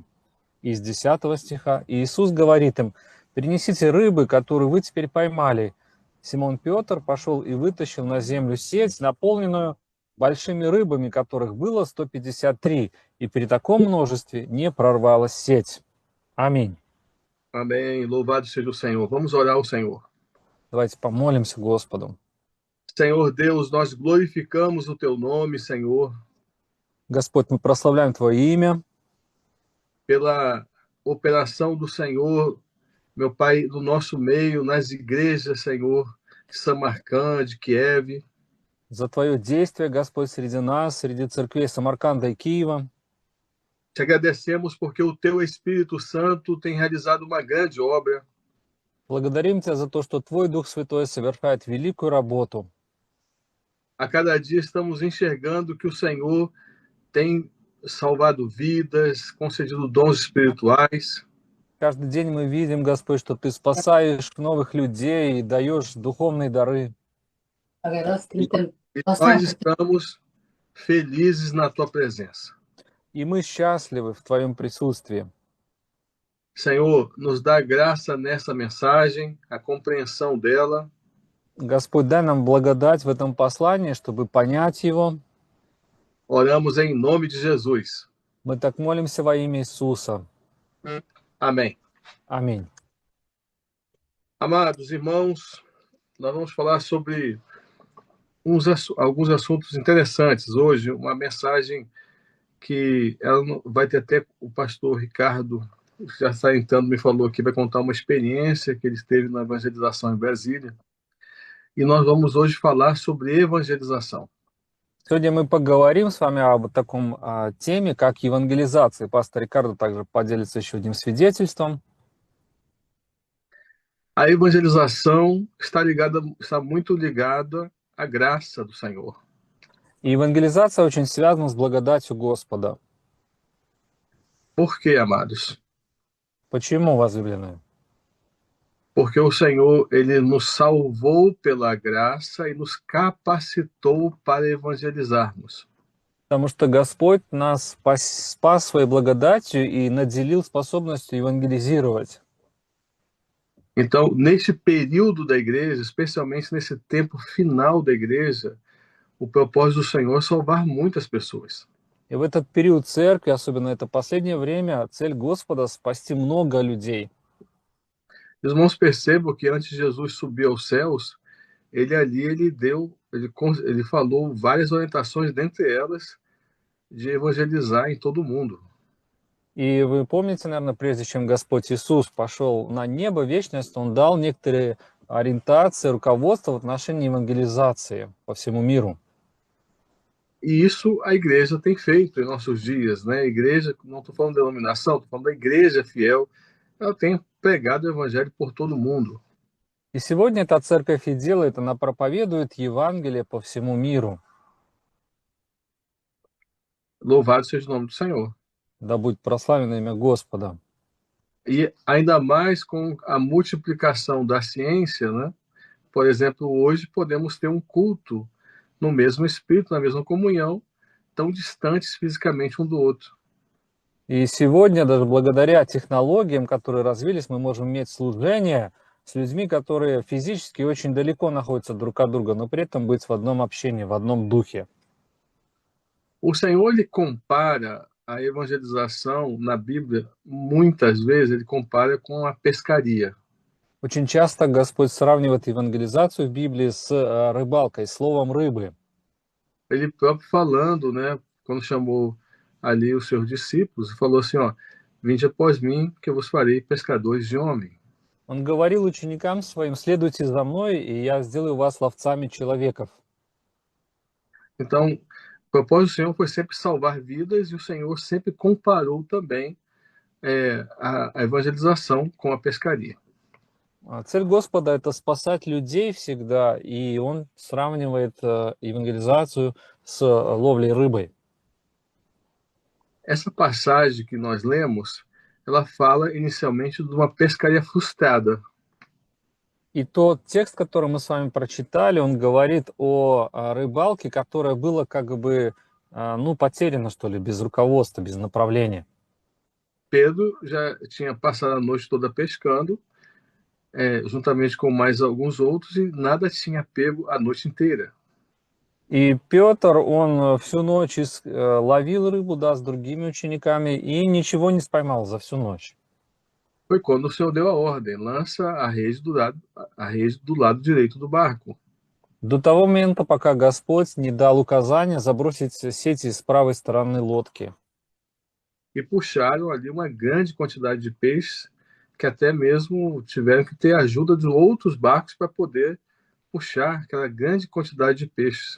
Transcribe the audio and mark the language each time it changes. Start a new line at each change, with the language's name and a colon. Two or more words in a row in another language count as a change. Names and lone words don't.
Russian: Из 10 стиха. И Иисус говорит им: «Принесите рыбы, которую вы теперь поймали». Симон Петр пошел и вытащил на землю сеть, наполненную большими рыбами, которых было 153, и при таком множестве не прорвалась сеть. Аминь.
Portuguese: Amém. Louvado seja o Senhor. Vamos orar ao Senhor.
Russian: Давайте помолимся Господу.
Portuguese: Senhor Deus, nós glorificamos o Teu nome, Senhor,
Russian: Господь, мы прославляем Твое имя
Portuguese: pela operação do Senhor, meu Pai, do nosso meio, nas igrejas, Senhor, de Samarcã, de Kiev.
Russian: за Твое действие, Господь, среди нас, среди церквей Самарканда и Киева.
Portuguese: Te agradecemos porque o Teu Espírito Santo tem realizado uma grande obra.
Russian: Благодарим Тебя за то, что Твой Дух Святой совершает великую работу.
Portuguese: A cada dia estamos enxergando que o Senhor tem salvado vidas, concedido dons espirituais.
Russian: Каждый день мы видим, Господь, что Ты спасаешь новых людей и даешь духовные дары.
Portuguese: E nós estamos felizes na Tua presença.
Russian: И мы счастливы в Твоем присутствии.
Portuguese: Senhor, nos dá graça nessa mensagem, a compreensão dela.
Russian: Господь, дай нам благодать в этом послании, чтобы понять его.
Portuguese: Oramos em nome de Jesus.
Russian: Мы так молимся во имя Иисуса.
Portuguese: Amém.
Russian: Аминь.
Portuguese: Amados irmãos, nós vamos falar sobre alguns assuntos interessantes hoje, uma mensagem que vai ter até o pastor Ricardo, que já está entrando, me falou que vai contar uma experiência que ele teve na evangelização em Brasília. E nós vamos hoje falar sobre evangelização.
Russian: Сегодня мы поговорим с вами об таком теме, как евангелизация. Пастор Рикардо также поделится еще одним свидетельством.
Portuguese: A evangelização está muito ligada à graça do Senhor.
Russian: И евангелизация очень связана с благодатью Господа.
Portuguese: Por quê, amados?
Russian: Почему, возлюбленные?
Portuguese: Porque o Senhor, ele nos salvou pela graça e nos capacitou para evangelizarmos.
Russian: Потому что Господь нас спас своей благодатью и наделил способностью евангелизировать.
Portuguese: Então, neste período da igreja, especialmente nesse tempo final da igreja, o propósito do Senhor é salvar muitas pessoas.
Russian: И в этот период церкви, особенно это последнее время, цель Господа — спасти много людей.
Portuguese: Os irmãos percebam que antes de Jesus subir aos céus, ele falou várias orientações, dentre elas, de evangelizar em todo o mundo.
Russian: И вы помните, наверное, прежде чем Господь Иисус пошел на небо, вечность, Он дал некоторые ориентации, руководство в отношении евангелизации по всему миру.
Portuguese: E isso a igreja tem feito em nossos dias, né? A igreja, não estou falando de denominação, estou falando da igreja fiel, ela tem pregado o evangelho por todo o mundo.
Russian: И сегодня эта церковь и делает, она проповедует Евангелие по всему миру.
Portuguese: Louvado seja o nome do Senhor.
Russian: Да будет прославлено имя Господа.
Portuguese: E ainda mais com a multiplicação da ciência, né? Por exemplo, hoje podemos ter um culto no mesmo espírito, na mesma comunhão, tão distantes fisicamente um do outro.
Russian: И сегодня, даже благодаря технологиям, которые развились, мы можем иметь служение с людьми, которые физически очень далеко находятся друг от друга, но при этом быть в одном общении, в одном духе.
Portuguese: O Senhor, ele compara a evangelização na Bíblia, muitas vezes ele compara com a pescaria.
Russian: Очень часто Господь сравнивает евангелизацию в Библии с рыбалкой, словом рыбы.
Portuguese: Ele próprio falando, né, quando chamou ali os seus discípulos, falou assim, ó, vinde após mim, que eu vos farei pescadores de homem.
Russian: Он говорил ученикам своим: «Следуйте за мной, и я сделаю вас ловцами человеков».
Portuguese: Então, o propósito do Senhor foi sempre salvar vidas e o Senhor sempre comparou também a evangelização com a pescaria.
Russian: Цель Господа — это спасать людей всегда, и Он сравнивает евангелизацию с ловлей рыбой.
Portuguese: Essa passagem que nós lemos, ela fala inicialmente de uma pescaria frustrada.
Russian: И тот текст, который мы с вами прочитали, он говорит о рыбалке, которая была как бы, ну, потеряна, что ли, без руководства, без направления.
Portuguese: Pedro já tinha passado a noite toda pescando, juntamente com mais alguns outros, e nada tinha pego a noite inteira.
Russian: И Петр, он всю ночь ловил рыбу, да, с другими учениками, и ничего не поймал за всю ночь.
Portuguese: Foi quando o Senhor deu a ordem: lança a rede do lado direito do barco.
Russian: До того момента, пока Господь не дал указания забросить сети с правой стороны лодки.
Portuguese: E puxaram ali uma grande quantidade de peixes, que até mesmo tiveram que ter ajuda de outros barcos para poder puxar aquela grande quantidade de peixes.